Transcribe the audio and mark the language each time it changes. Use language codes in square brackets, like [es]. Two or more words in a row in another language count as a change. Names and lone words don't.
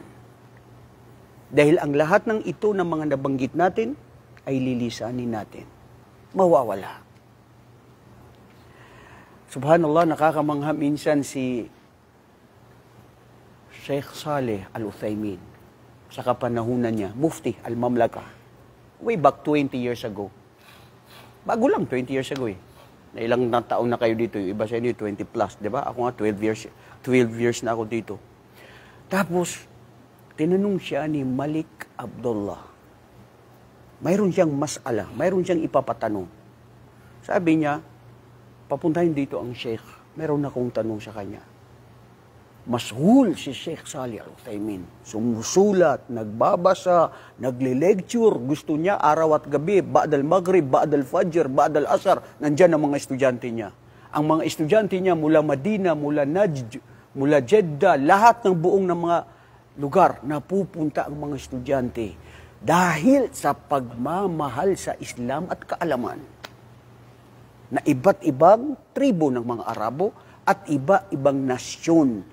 [tl] Dahil ang lahat ng ito ng mga nabanggit natin ay lilisanin natin. Mawawala. Subhanallah, nakakamangha minsan si Sheikh Saleh Al-Uthaymin sa kapanahunan niya, [ar] مفتي المملكة, [en] way back 20 years ago. [tl] Bago lang, 20 [en] years ago [tl] eh. Na ilang taon na kayo dito, yung iba sa inyo, 20 plus, di ba? Ako nga, 12 years na ako dito. Tapos, tinanong siya ni Malik Abdullah. Mayroon siyang mas'ala, mayroon siyang ipapatanong. Sabi niya, papuntahin dito ang Sheikh. Mayroon akong tanong sa kanya. Mashghul si Sheikh Saleh Al-Uthaymin. Sumusulat, nagbabasa, nagle-lecture. Gusto niya araw at gabi, [ar] بعد المغرب بعد الفجر بعد العصر. [tl] Nandyan ang mga estudyante niya. Ang mga estudyante niya mula Madina, mula Najd, mula Jeddah, lahat ng buong ng mga lugar na pupunta ang mga estudyante. Dahil sa pagmamahal sa Islam at kaalaman. Na iba't ibang tribo ng mga Arabo at iba-ibang nasyon.